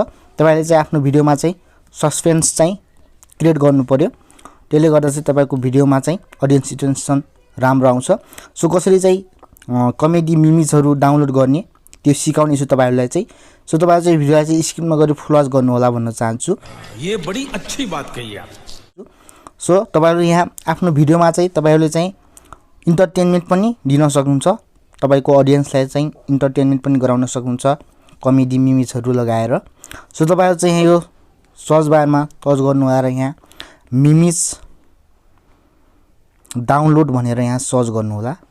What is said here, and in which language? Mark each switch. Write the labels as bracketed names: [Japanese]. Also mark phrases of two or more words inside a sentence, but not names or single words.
[Nepali] तपाईले चाहिँ आफ्नो भिडियोमा चाहिँ सस्पेन्स चाहिँ क्रिएट गर्नु पर्यो। त्यसले गर्दा चाहिँ तपाईको भिडियोमा चाहिँ [English] audience retention [Nepali] राम्रो आउँछ। सो कसरी चाहिँ [English] comedy memes [Nepali] डाउनलोड गर्ने त्यो सिकाउने छु तपाईहरुलाई चाहिँ। सो तपाईहरु चाहिँ भिडियोलाई चाहिँ स्किप नगरी [English] full watch [Nepali] गर्नु होला भन्न चाहन्छु। [Hindi] ये बड़ी अच्छी बात कही आप। [Nepali] सो तपाईहरु यहाँ आफ्नो भिडियोमा चाहिँ तपाईहरुले चाहिँ इन्टरटेनमेन्ट पनि दिन सक्नुहुन्छ। तपाईको ऑडियन्सलाई चाहिँ इन्टरटेनमेन्ट पनि गराउन सक्नुहुन्छ [English] comedy memes [Nepali] लगाएर। सो तपाईहरु चाहिँ यो [English] search bar [Nepali] टच गर्नु होला र यहाँ [English] memes download [Nepali] भनेर यहाँ सर्च गर्नु होला।